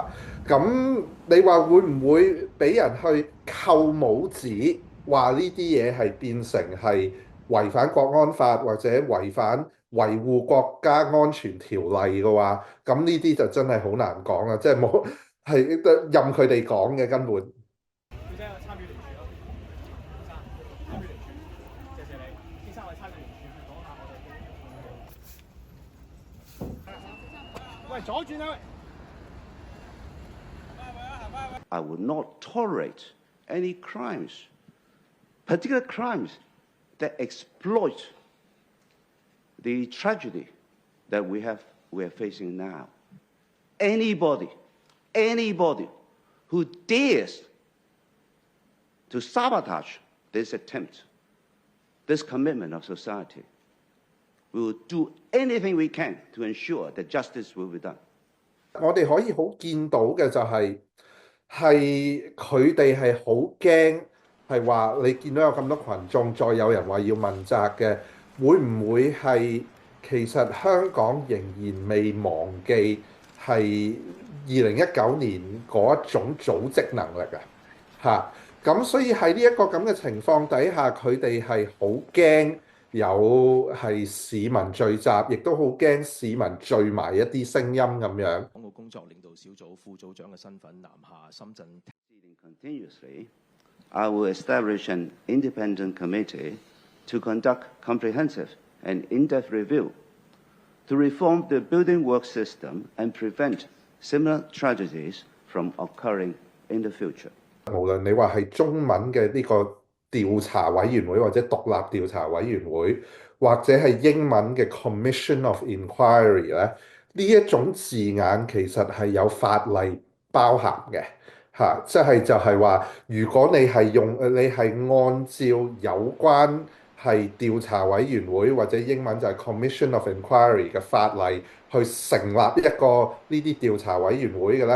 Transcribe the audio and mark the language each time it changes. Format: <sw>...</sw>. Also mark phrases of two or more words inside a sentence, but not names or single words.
<yue>咁你話會唔會俾人去扣帽子，話呢啲嘢係變成係違反國安法或者違反維護國家安全條例嘅話，咁呢啲就真係好難講啦，即係冇係任佢哋講嘅根本。小姐參與聯署咯，先生參與聯署，謝謝你，先生我哋參與聯署，講下我哋。喂，左轉啊！喂</yue> <en>I would not tolerate any crimes, particular crimes that exploit the tragedy that we are facing now. Anybody who dares to sabotage this attempt, this commitment of society, we will do anything we can to ensure that justice will be done.</en> <yue>我哋可以好見到嘅就係佢哋係好驚，係話你見到有咁多群眾，再有人話要問責嘅，會唔會係其實香港仍然未忘記係2019年嗰一種組織能力啊？嚇！咁所以喺呢一個咁嘅情況底下，佢哋係好驚有係市民聚集，亦都好驚市民聚埋一啲聲音咁樣。港澳工作領導小組副組長嘅身份南下深圳。</yue> <en>Continuously, I will establish an independent committee to conduct comprehensive and in-depth review to reform the building work system and prevent similar tragedies from occurring in the future.</en> <yue>無論你話係中文嘅呢個調查委員會或者獨立調查委員會，或者係英文嘅</yue> <en>Commission of Inquiry</en> <yue>咧，呢一種字眼其實係有法例包含嘅嚇，即係就係話，如果你係你係按照有關係調查委員會或者英文就係</yue> <en>Commission of Inquiry</en> <yue>嘅法例去成立一個呢啲調查委員會嘅咧。</yue>